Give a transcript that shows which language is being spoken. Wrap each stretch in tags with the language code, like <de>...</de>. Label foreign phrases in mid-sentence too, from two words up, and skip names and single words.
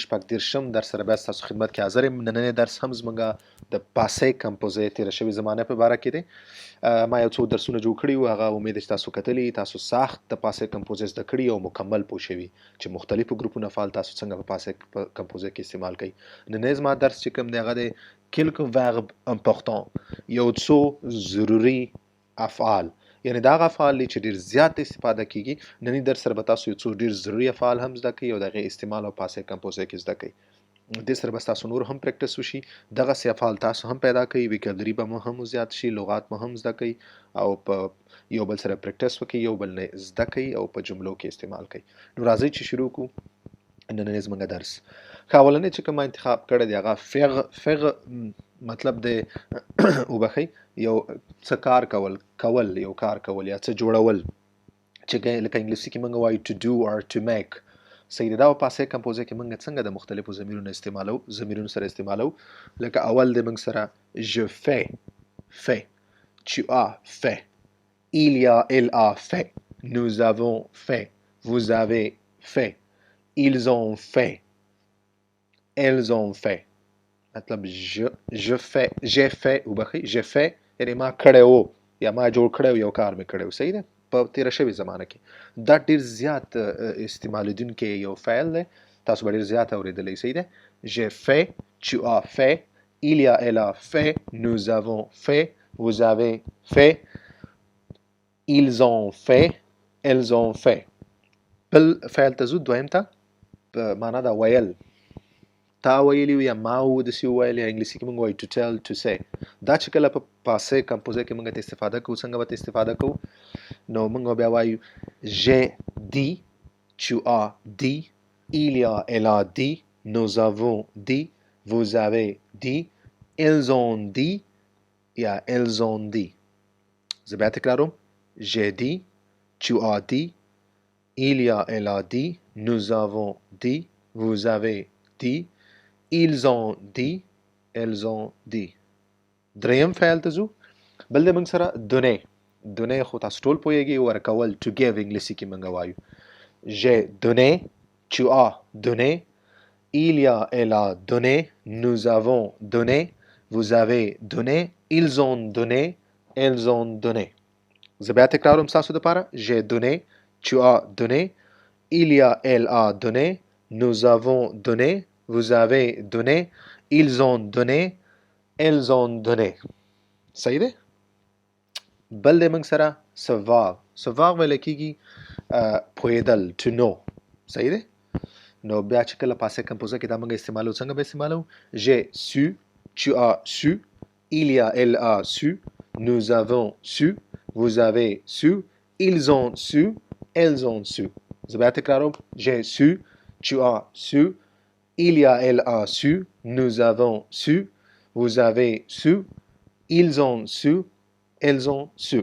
<ps>شپږ دېرشم درس سره بیا ستاسو خدمت کې حاضر یم. نننی درس هم زموږ د</ps> <fr>passé composé</fr> <ps>تېره شوې زمانه په باره کې دی. ما یو څو درسونه جوړ کړي وو، هغه امید ده چې تاسو کتلي، تاسو سخت د</ps> <fr>passé composé</fr> <ps>زده کړي او مکمل پوه شوي چې مختلفو ګروپونو افعال تاسو څنګه په</ps> <fr>passé composé</fr> <ps>کې استعمال کوئ. نننی زما درس چې کوم دی هغه دی</ps> <fr>quelques verbes importants،</fr> <ps>یو څو ضروري افعال، یعنی دا هغه افعال دي چې ډیر زیات استفاده کیږي. نننی درس سره به تاسو یو څو ډیر ضروري افعال هم زده کړئ او د هغې استعمال او</ps> <fr>passé composé</fr> <ps>کې زده کړئ. دې سره به ستاسو نور هم پریکټس وشي، دغسې افعال تاسو هم پیدا کړئ، ویکابلري به مو هم زیات شي، لغات مو هم زده کړئ او په یو بل سره پریکټس وکړئ، یو بل نه زده کړئ او په جملو کې استعمال کړئ. نو راځئ چې شروع کړو نننی زموږ درس. ښه، اولنی چې کوم ما انتخاب کړی دی هغه فغ مطلب دی وبخئ یو څه کار کول یو کار کول یا څه جوړول، چې لکه انګلیسي کې موږ وایو</ps> <en>to do or to make.</en> <ps>صحیح دی. دا په</ps> <fr>passé composé</fr> <ps>کې موږ څنګه د مختلفو ضمیرونو سره استعمالو. لکه اول دی موږ سره</ps> <fr>je fais، tu as fait، il a fait، nous avons fait، vous avez fait، ils ont fait، elles ont fait.</fr> <ps>مطلب</ps> <fr>j'ai fait</fr> <ps>وبخئ</ps> <fr>j'ai fait</fr> <ps>یعنی ما کړی وو یا ما جوړ کړی یو کار مې کړی و. صحیح ده. په تېره شوې زمانه کې دا ډېر زیات استعمالېدونکی یو فعل دی، تاسو به ډېر زیات اورېدلی. صحیح ده.</ps> <fr>j'ai fait، tu as fait، elle a fait، nous avons fait، vous avez fait، ils ont fait، elles ont fait.</fr> <ps>بل فعل ته ځو، دویم ته، په معنا دا ویل، تا ویلی یا ما داسې وویل، یا انګلیسي کې موږ وایو</ps> <en>to tell، to say.</en> <ps>دا چې کله په</ps> <fr>passé composé</fr> <ps>کې موږ ته استفاده کوو، څنګه به ته استفاده کوو؟ نو موږ بیا وایو</ps> <fr>j'ai dit، tu as dit، elle a dit، nous avons dit، vous avez dit، ils ont dit یا elles ont dit.</fr> <ps>زه بیا تکراروم.</ps> <fr>j'ai dit، tu as dit، elle a dit، nous avons dit، vous avez dit، ils ont dit، elles ont dit.</fr> <ps>دریم فعل ته ځو. بل د موږ سره دونې خو تاسو ټول پوهیږئ، ورکول</ps> <en>to give</en> <ps>انګلیسي کې موږ وایو</ps> <fr>j'ai donné، tu as donné، elle a donné، nous avons donné، vous avez donné، ils ont donné، elles ont donné.</fr> <ps>زه بیا تکراروم ستاسو دپاره.</ps> <fr>j'ai donné، tu as donné، elle a donné، nous avons donné، vous avez donné، ils ont donné، elles ont donné.</fr> <ps>صحیح دی. بل دی موږ سره سواغ ویل کېږي پوهېدل</ps> <en>to know.</en> <ps>صحیح دی. نو بیا چې کله</ps> <fr>passé composé</fr> <ps>کې دا موږ استعمالو، څنګه به استعمالو؟</ps> <fr>j'ai su، tu as su، elle a su، nous avons su، vous avez su، ils ont su، elles ont su.</fr> <ps>زه بیا تکراروم.</ps> <fr>j'ai su، tu as su، elle a su، nous avons su، vous avez su، ils ont su، elles ont su.</fr>